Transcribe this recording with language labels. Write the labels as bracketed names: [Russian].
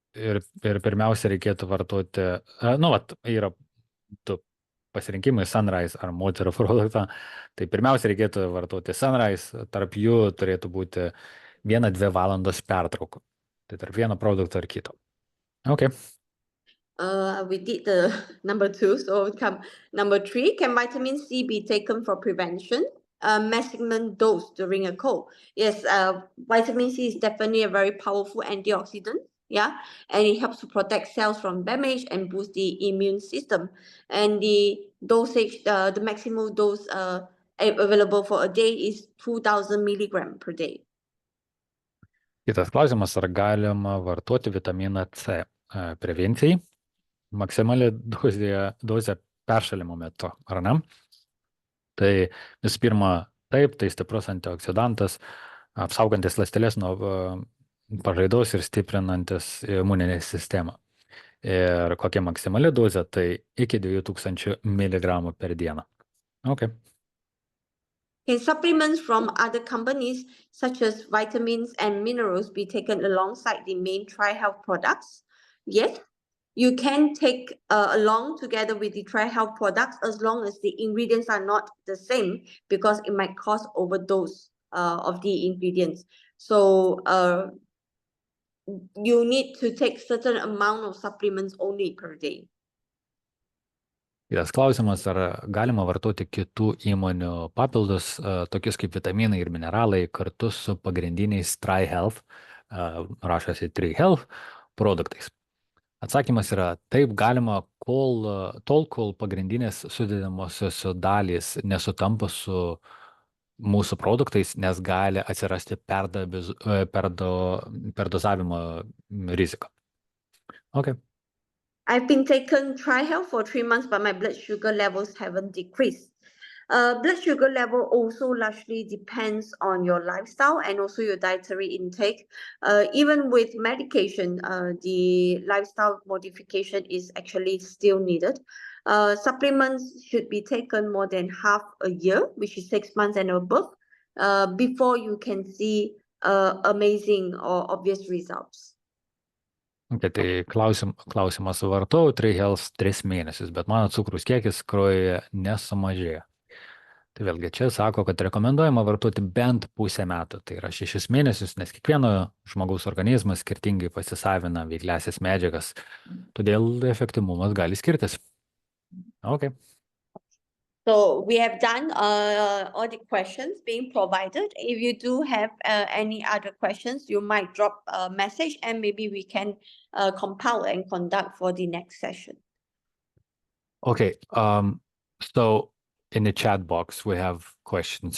[Lithuanian] Ir pirmiausia reikėtų vartoti, yra du pasirinkimai, sunrise ar moterų produktą. Tai pirmiausia reikėtų vartoti sunrise, tarp jų turėtų būti 1-2 valandos pertraukų. Tai tarp vieno produkto ir kito. [English] Okay. We did the number 2, so come number 3. Can vitamin C be taken for prevention? Maximum dose during a cold. Yes, vitamin C is definitely a very powerful antioxidant. Yeah, and it helps to protect cells from damage and boost the immune system. And the dosage, the maximum dose available for a day is 2,000 milligrams per day. [Lithuanian] Kitas klausimas, ar galima vartoti vitaminą C prevencijai? Maksimali dozė peršalimo metu, ar ne? Tai visų pirma, taip, tai stiprus antioksidantas, apsaugantis ląsteles nuo pažaidos ir stiprinantis imuninę sistemą. Ir kokia maksimali dozė, tai iki 2000 mg per dieną. [English] Okay. Can supplements from other companies such as vitamins and minerals be taken alongside the main TriHealth products? Yes. You can take along together with the TriHealth products as long as the ingredients are not the same, because it might cause overdose of the ingredients. So you need to take certain amount of supplements only per day. [Lithuanian] Kitas klausimas, ar galima vartoti kitų įmonių papildus, tokius kaip vitaminai ir mineralai, kartu su pagrindiniais TriHealth, rašosi TriHealth produktais? Atsakymas yra taip, galima tol, kol pagrindinės sudedamosios dalys nesutampa su mūsų produktais, nes gali atsirasti perdozavimo rizika. [English] Okay. I've been taking TriHealth for 3 months, but my blood sugar levels haven't decreased. Blood sugar level also largely depends on your lifestyle and also your dietary intake. Even with medication, the lifestyle modification is actually still needed. Supplements should be taken more than half a year, which is 6 months and above, before you can see amazing or obvious results. [Lithuanian] Okay, tai klausimas, vartojau TriHealth 3 mėnesius, bet mano cukrus kiekis kraujyje nesumažėjo. Tai vėlgi čia sako, kad rekomenduojama vartoti bent pusę metų, tai yra 6 mėnesius, nes kiekvieno žmogaus organizmas skirtingai pasisavina veikliąsias medžiagas, todėl efektyvumas gali skirtis. [English] Okay. So we have done all the questions being provided. If you do have any other questions, you might drop a message and maybe we can compile and conduct for the next session. Okay, so in the chat box, we have questions.